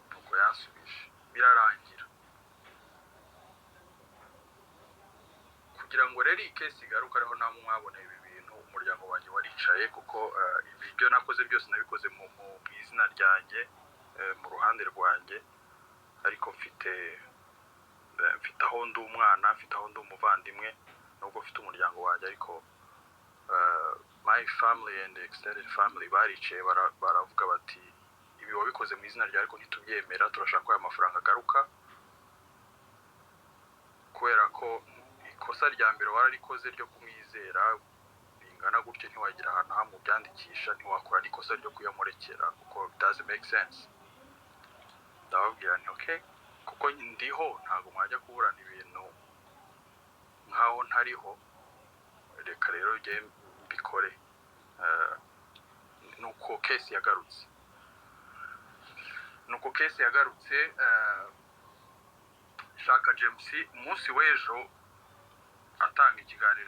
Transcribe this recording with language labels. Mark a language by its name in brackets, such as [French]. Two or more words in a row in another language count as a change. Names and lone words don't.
[Kinyarwanda] nuko yansubije birarangira kugira ngo rero iyi case igaruka ariho namwe mwabona ibi bintu umuryango wanjye waricaye kuko ibyo nakoze byose nabikoze mu izina ryanjye mu ruhande rwanjye ariko mfite aho ndi umwana mfite aho ndi umuvandimwe nubwo mfite umuryango wanjye ariko [English] my family and extended family [Kinyarwanda] baricaye baravuga bati ibi wabikoze mu izina ryawe ariko ntitubyemera turashaka ko aya mafaranga agaruka kubera ko ikosa rya mbere wararikoze ryo kumwizera bingana gutyo ntiwagira ahantu hamwe byandikisha ntiwakora n'ikosa ryo kuyamurekera kuko [English] doesn't make sense [Kinyarwanda] ndababwira nti okay kuko ndiho ntabwo mwajya kuburana ibintu nkaho ntariho reka rero njye mbikore nuko case yagarutse Shaka James umunsi w'ejo atanga ikiganiro